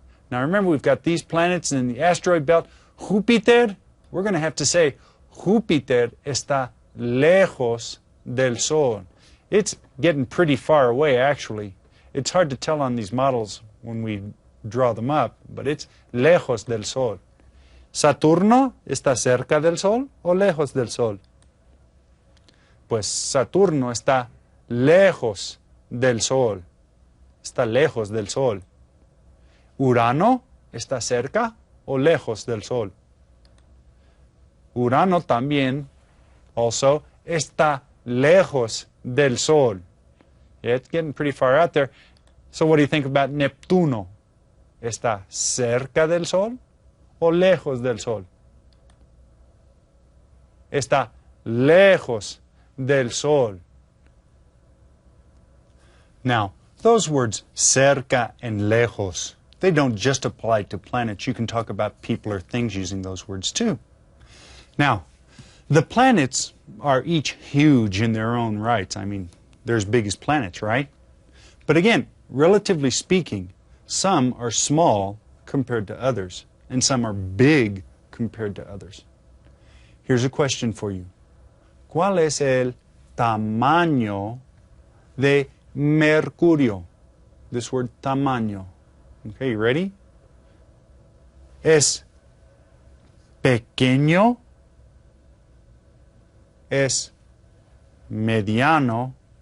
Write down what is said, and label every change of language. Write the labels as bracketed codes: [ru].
[en] Now remember, we've got these planets in the asteroid belt. Júpiter, we're going to have to say, [es] Júpiter está lejos del Sol. [en] It's getting pretty far away, actually. It's hard to tell on these models when we draw them up, but it's [es] lejos del Sol. ¿Saturno está cerca del Sol o lejos del Sol? Pues Saturno está lejos del Sol. Está lejos del Sol. ¿Urano está cerca o lejos del Sol? Urano también, [en] also, [es] está lejos del Sol. [en] Yeah, it's getting pretty far out there. So what do you think about Neptuno? [es] ¿Está cerca del Sol o lejos del Sol? Está lejos del Sol. [en] Now, those words cerca and lejos, they don't just apply to planets. You can talk about people or things using those words too. Now, the planets are each huge in their own rights. I mean, they're as big as planets, right? But again, relatively speaking, some are small compared to others, and some are big compared to others. Here's a question for you. [es] ¿Cuál es el tamaño de Mercurio? [en] This word tamaño. Okay, you ready? [es] ¿Es pequeño? ¿Es mediano?